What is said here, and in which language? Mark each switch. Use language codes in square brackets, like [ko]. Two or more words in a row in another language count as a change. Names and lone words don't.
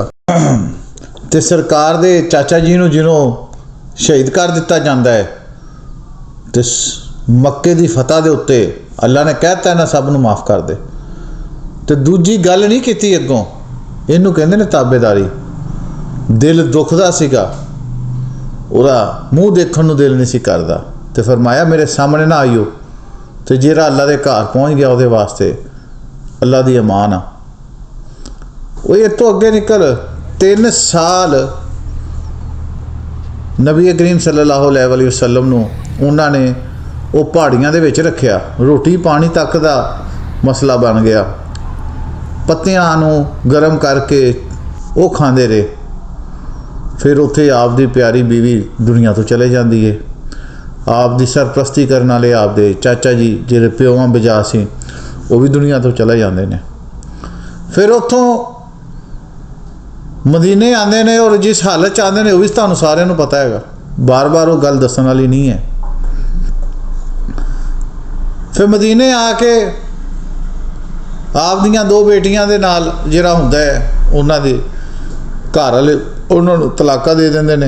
[pa] ਤੇ ਸਰਕਾਰ ਦੇ ਚਾਚਾ ਜੀ ਨੂੰ ਜਿਨ੍ਹੋਂ ਸ਼ਹੀਦ ਕਰ ਦਿੱਤਾ ਜਾਤਾ ਹੈ, ਤੇ ਮੱਕੇ ਦੀ ਫ਼ਤਹਿ ਦੇ ਉੱਤੇ ਅੱਲਾਹ ਨੇ ਕਹਿਤਾ ਇਨ੍ਹਾਂ ਸਭ ਨੂੰ ਮਾਫ਼ ਕਰ ਦੇ। ਤੇ ਦੂਜੀ ਗੱਲ ਨਹੀਂ ਕੀਤੀ ਅੱਗੋਂ, ਇਹਨੂੰ ਕਹਿੰਦੇ ਨੇ ਤਾਬੇਦਾਰੀ। ਦਿਲ ਦੁਖਦਾ ਸੀਗਾ, ਉਹਦਾ ਮੂੰਹ ਦੇਖਣ ਨੂੰ ਦਿਲ ਨਹੀਂ ਸੀ ਕਰਦਾ, ਤੇ ਫਰਮਾਇਆ ਮੇਰੇ ਸਾਹਮਣੇ ਨਾ ਆਇਓ। ਤੇ ਜਿਹੜਾ ਅੱਲਾ ਦੇ ਘਰ ਪਹੁੰਚ ਗਿਆ ਉਹਦੇ ਵਾਸਤੇ ਅੱਲਾ ਦੀ ਅਮਾਨ ਆ। ਉਹ ਇਹ ਤੋਂ ਅੱਗੇ ਨਿਕਲ 3 ਸਾਲ ਨਬੀ ਕਰੀਮ [ar] صلى الله عليه وسلم [pa] ਨੂੰ ਉਹਨਾਂ ਨੇ ਉਹ ਪਹਾੜੀਆਂ ਦੇ ਵਿੱਚ ਰੱਖਿਆ। ਰੋਟੀ ਪਾਣੀ ਤੱਕ ਦਾ ਮਸਲਾ ਬਣ ਗਿਆ। ਪੱਤਿਆਂ ਨੂੰ ਗਰਮ ਕਰਕੇ ਉਹ ਖਾਂਦੇ ਰਹੇ। ਫਿਰ ਉੱਥੇ ਆਪ ਦੀ ਪਿਆਰੀ ਬੀਵੀ ਦੁਨੀਆ ਤੋ ਚਲੇ ਜਾਤੀ ਹੈ। ਆਪ ਦੀ ਸਰਪ੍ਰਸਤੀ ਕਰਨੇ ਵਾਲੇ ਆਪ ਦੇ ਚਾਚਾ ਜੀ ਜਿਹੜੇ ਪਿਓਵਾਂ ਬਜਾ ਸੀ ਵੋ ਭੀ ਦੁਨੀਆ ਤੋ ਚਲੇ ਜਾਤੇ ਹੈਂ। ਫਿਰ ਉੱਥੋਂ ਮਦੀਨੇ ਆਤੇ ਹੈਂ ਔਰ ਜਿਸ ਹਾਲਤ ਚ ਆਤੇ ਹੈਂ ਵੋ ਭੀ ਤੁਹਾਨੂੰ ਸਾਰਿਆਂ ਨੂੰ ਪਤਾ ਹੈ, ਬਾਰ ਬਾਰ ਵੋ ਗੱਲ ਦੱਸਣ ਵਾਲੀ ਨਹੀਂ ਹੈ। ਫਿਰ ਮਦੀਨੇ ਆਕੇ ਆਪ ਦੀਆਂ 2 ਬੇਟੀਆਂ ਦੇ ਨਾਲ ਜਿਹੜਾ ਹੁੰਦਾ ਹੈ ਉਨ੍ਹਾਂ ਦੇ ਘਰ ਵਾਲੇ ਉਨ੍ਹੋਂਨੇ ਤਲਾਕਾ ਦੇ ਦਿੰਦੇ ਨੇ।